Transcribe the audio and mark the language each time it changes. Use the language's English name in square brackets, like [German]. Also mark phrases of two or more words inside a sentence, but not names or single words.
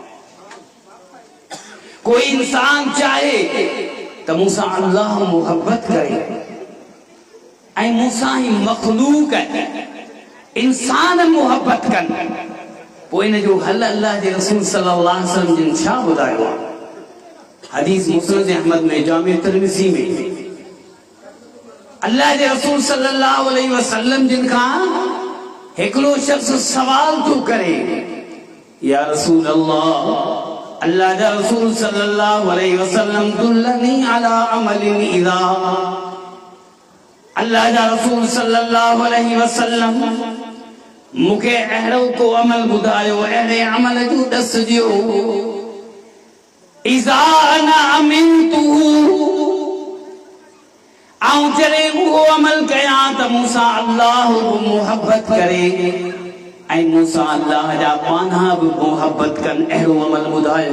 [Sindhi] कोई इंसान चाहे त मूंसां अल्लाह मोहब्बत करे ऐं मूंसां ई मखलूक इंसान मोहब्बत कनि, पोइ इन जो हल अल्लाह जे रसूल [Arabic] صلى الله عليه وسلم [Sindhi] जिन छा ॿुधायो आहे? हदीस मुस्नद अहमद में, जामे तिरमिज़ी में अल्लाह जे रसूल [Arabic] صلى الله عليه وسلم [Sindhi] जिन खां हिकिड़ो शख्स सवाल थो करे, [Arabic] يا رسول الله [Sindhi] जा रसूल [Arabic] صلى الله عليه وسلم دلني على عمل إذا, [Sindhi] अल्लाह जा रसूल [Arabic] صلى الله عليه وسلم [Sindhi] मूंखे अहिड़ो को अमल ॿुधायो, अहिड़े अमल जो ॾस ॾियो [Arabic] إذا أنا عملت, [Sindhi] आऊं जॾहिं उहो अमल कयां त मूंसां अल्लाह बि मोहब्बत करे ऐं मूंसां अल्लाह जा पाना बि मोहब्बत कनि, अहिड़ो अमल ॿुधायो।